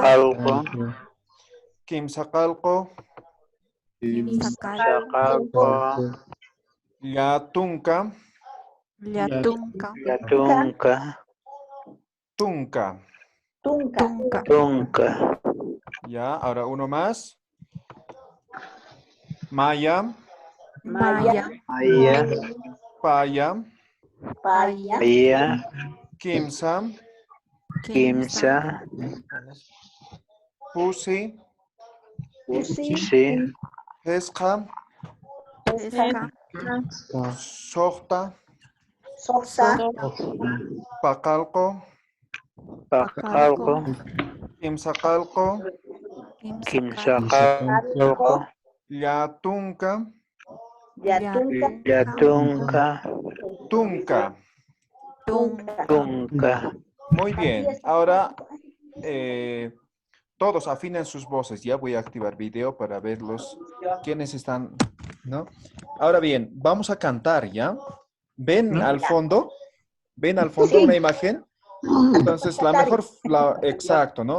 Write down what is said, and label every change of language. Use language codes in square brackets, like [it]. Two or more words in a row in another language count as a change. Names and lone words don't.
[ay] Alco, quimsacalco, Kimsakal, Sagalco, yatunca, Yatunka, Yatunca, tunca. Tunca, Tunka, Tunca, [es] Ya, ahora uno más. [ay] Maya, Maya, Maya, paya, Paya, Paya, quimsa, Kimsa, Kimsa, pusi, Pusi, Usi, pesca, Heska, sohta, Sokta, pacalco, Pakalko, Pagalco, quimsacalco, Kimsakal, Kimsagalco, yatunca, Yatunca, Yatunca, tunca. Tunka, Tunca. [es] Muy bien. Ahora todos afinen sus voces. Ya voy a activar video para verlos. ¿Quiénes están? ¿No? Ahora bien, vamos a cantar, ¿ya? ¿Ven al fondo? ¿Ven al fondo una imagen? Entonces, exacto, ¿no?